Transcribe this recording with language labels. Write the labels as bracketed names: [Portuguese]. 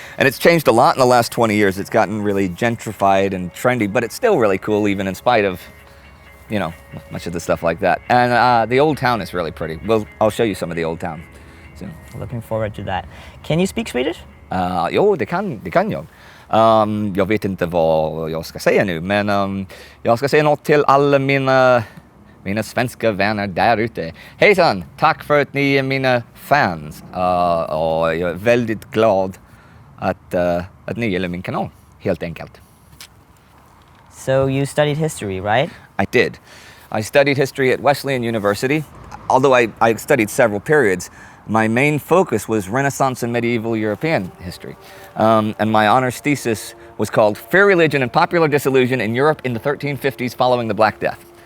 [English] And it's changed a lot in the last 20 years. It's gotten really gentrified and trendy, but it's still really cool even in spite of, you know, much of the stuff like that. And the old town is really pretty. I'll show you some of the old town soon. Looking forward to that. Can you speak Swedish? [Swedish] Jo, det kan jag. Jag vet inte vad jag ska säga nu, men jag ska säga något till alla mina svenska vänner där ute. Hejsan, tack för att ni är mina fans. Och jag är väldigt glad att ni gillar min kanal, helt enkelt. [English] So you studied history, right? I did. I studied history at Wesleyan University. Although I studied several periods, my main focus was Renaissance and medieval European history. And my honors thesis was called Fear, Religion, and Popular Disillusion in Europe in the 1350s following the Black Death.